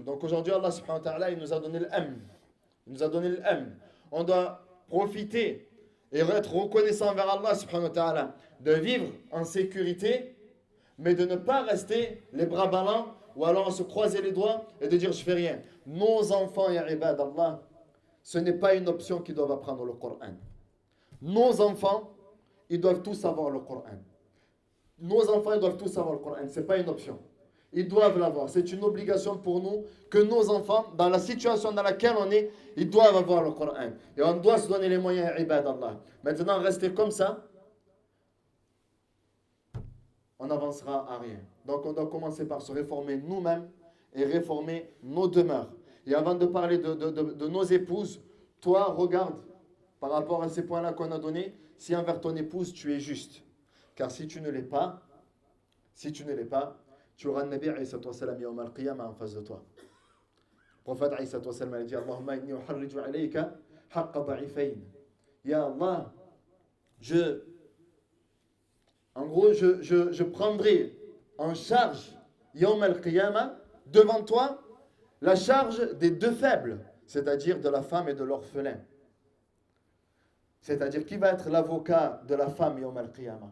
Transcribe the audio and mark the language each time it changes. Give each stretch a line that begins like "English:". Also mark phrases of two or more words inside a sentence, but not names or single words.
French: Donc aujourd'hui,
Arabic: الله سبحانه وتعالى,
French: il nous a donné l'amn. Il nous a donné l'amn. On doit profiter et être reconnaissant envers
Arabic: الله سبحانه وتعالى
French: de vivre en sécurité, mais de ne pas rester les bras ballants ou alors se croiser les doigts et de dire je fais rien. Nos enfants,
Arabic: يا عباد الله,
French: ce n'est pas une option qu'ils doivent apprendre le Coran. Nos enfants, ils doivent tous savoir le Coran. Nos enfants, ils doivent tous savoir le Coran. Ce n'est pas une option. Ils doivent l'avoir. C'est une obligation pour nous que nos enfants, dans la situation dans laquelle on est, ils doivent avoir le Coran. Et on doit se donner les moyens,
Arabic: عباد الله.
French: Maintenant, rester comme ça, on n'avancera à rien. Donc, on doit commencer par se réformer nous-mêmes et réformer nos demeures. Et avant de parler de nos épouses, toi, regarde, par rapport à ces points-là qu'on a donnés, si envers ton épouse, tu es juste. Car si tu ne l'es pas, tu auras le
Arabic: النبي عليه سلام يوم القيامة
French: en face de toi. Le prophète
Arabic: عليه سلام
French: a dit
Arabic: اللهم إني أحرج عليك حق الضعيفين. يا الله,
French: je prendrai en charge
Arabic: يوم القيامة
French: devant toi la charge des deux faibles, c'est-à-dire de la femme et de l'orphelin. C'est-à-dire, qui va être l'avocat de la femme
Arabic: يوم القيامة?